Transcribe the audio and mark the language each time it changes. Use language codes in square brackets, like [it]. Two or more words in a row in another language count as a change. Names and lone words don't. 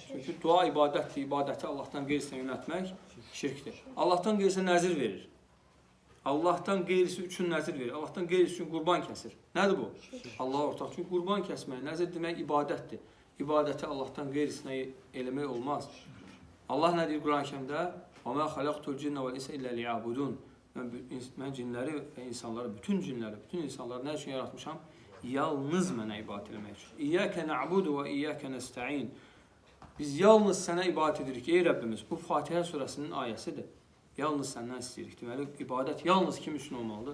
[az] Çünki dua ibadətdir, ibadəti Allahdan qeyrisinə yönətmək şirkdir. Allahdan qeyrisinə nəzir verir. Allahdan qeyrisi üçün nəzir verir. Allahdan qeyrisi üçün qurban kəsir. Nədir bu? Allaha ortaq. Çünki qurban kəsmək, nəzir demək ibadətdir. İbadəti Allahdan qeyrisinə eləmək olmaz. Allah nə deyir Quran-ı Kərimdə? [ar] وَمَا خَلَقْتُ الْجِنَّ وَالْإِنسَ إِلَّا لِيَعْبُدُونَ [az] Mən cinləri və insanları, bütün insanları nə üçün yaratmışam? Yalnız mənə ibadət eləmək üçün. [ar] إياك نعبد وإياك نستعين. [az] Biz yalnız sənə ibadət edirik, ey Rəbbimiz. Bu Fatihə surəsinin ayəsidir. Yalnız səndən istəyirik. Deməli, ibadət yalnız kim üçün olmalıdır?